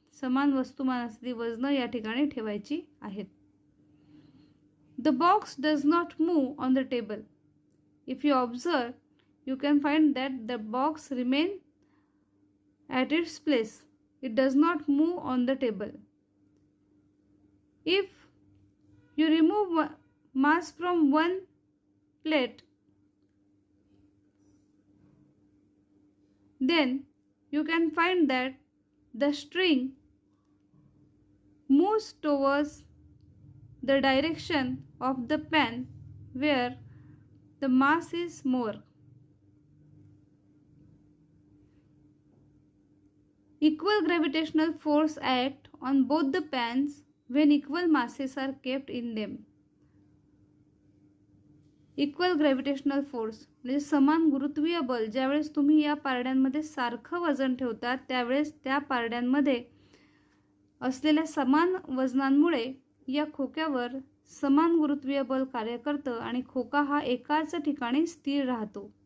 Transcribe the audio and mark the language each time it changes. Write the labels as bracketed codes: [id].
[mr] समान वस्तुमानाची वजनं या ठिकाणी ठेवायची आहेत. [en] The box does not move on the table. If you observe, you can find that the box remains at its place. It does not move on the table. If you remove mass from one plate, then you can find that the string moves towards the direction of the pan where the mass is more. Equal gravitational force act on both the pans when equal masses are kept in them. Equal gravitational force [mr] म्हणजे समान गुरुत्वीय बल. ज्यावेळेस तुम्ही या पारड्यांमध्ये सारखं वजन ठेवता त्यावेळेस त्या पारड्यांमध्ये असलेल्या समान वजनांमुळे या खोक्यावर समान गुरुत्वीय बल कार्य करतं आणि खोका हा एकाच ठिकाणी स्थिर राहतो.